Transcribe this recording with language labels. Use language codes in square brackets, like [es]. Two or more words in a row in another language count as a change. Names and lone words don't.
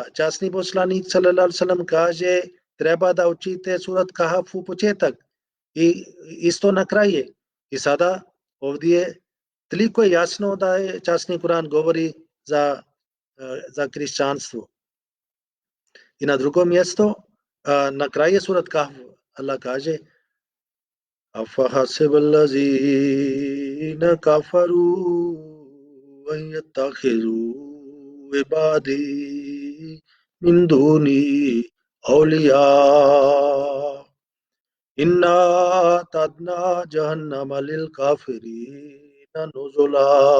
[bs] Časni poslanik [ar] صلى الله عليه وسلم [bs] kaže treba da učite surat Kahf u početak i isto na kraje. I sada ovdje toliko je jasno da je časni Kur'an govori za kršćanstvo. I na drugom mjestu, na kraju surat Kahf, Allah kaže [ar] أَفَحَسِبَ الَّذِينَ كَفَرُوا أَن يَتَّخِذُوا عِبَادِي مِن دُونِي أَوْلِيَاءَ إِنَّا أَعْتَدْنَا جَهَنَّمَ لِلْكَافِرِينَ نُزُلًا